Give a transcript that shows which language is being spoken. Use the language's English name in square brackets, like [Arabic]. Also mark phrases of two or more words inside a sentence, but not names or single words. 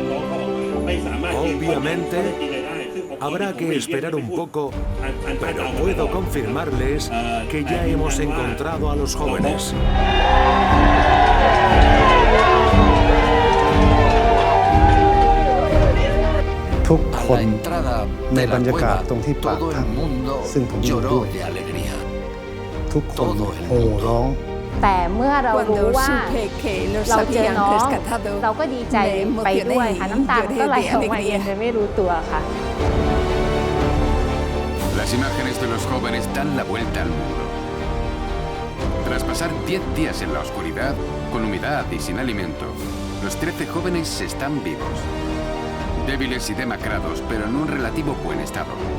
[Spanish] Obviamente, habrá que esperar un poco, pero puedo confirmarles que ya hemos encontrado a los jóvenes. A la entrada de la cueva, todo el mundo lloró de alegría. Todo el mundo. [Thai] แต่เมื่อเรารู้ว่าเราเจอน้องเราก็ดีใจไปด้วยค่ะน้ำตาก็ไหลออกมาเองโดยไม่รู้ตัวค่ะ [Spanish] Las imágenes de los jóvenes dan la vuelta al mundo. Tras pasar 10 días en la oscuridad, con humedad y sin alimento, los 13 jóvenes están vivos. Débiles y demacrados, pero en un relativo buen estado.